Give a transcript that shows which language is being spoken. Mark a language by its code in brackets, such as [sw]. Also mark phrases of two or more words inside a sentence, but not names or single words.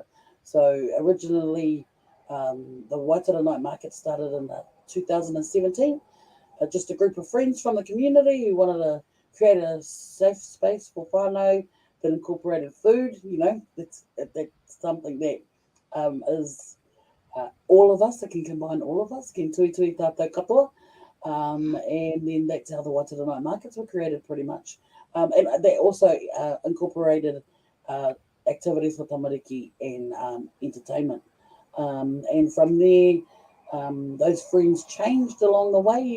[en] So originally, the Whaitara Night Market started in 2017. Just a group of friends from the community who wanted to create a safe space for whānau that incorporated food. That's something that is all of us, that can combine all of us, can [mi] tui tātou katoa. [en] And then that's how the Whaitara Night Markets were created pretty much. And they also incorporated activities for tamariki and entertainment. And from there, those friends changed along the way.